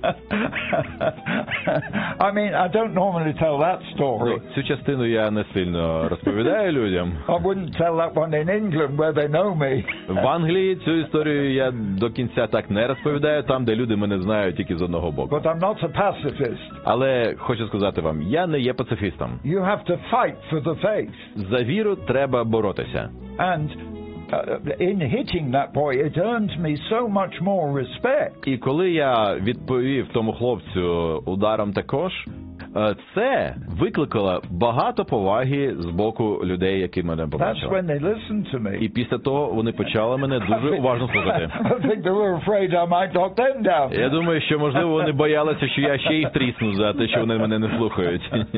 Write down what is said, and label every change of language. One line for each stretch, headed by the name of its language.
English: I mean, I don't normally tell that story.
Ukrainian: Цю частину я не сильно розповідаю людям.
English: I wouldn't tell that one in England where they know me.
Ukrainian: В Англії цю історію я до кінця так не розповідаю, там, де люди мене знають тільки з одного боку.
English: But I'm not a pacifist.
Ukrainian: Але хочу сказати вам, я не є пацифістом.
English: You have to fight for the faith.
Ukrainian: За віру треба боротися.
English: And in hitting that boy it earned me so much more respect.
Ukrainian: І коли я відповів тому хлопцю ударом також, це викликало багато поваги з боку людей, які мене побачили.
English: That's when they listened to me.
Ukrainian: І після того вони почали мене дуже уважно слухати.
English: I think they were afraid I might knock them down.
Ukrainian: Я думаю, що можливо вони боялися, що я ще їх трісну за те, що вони мене не слухають.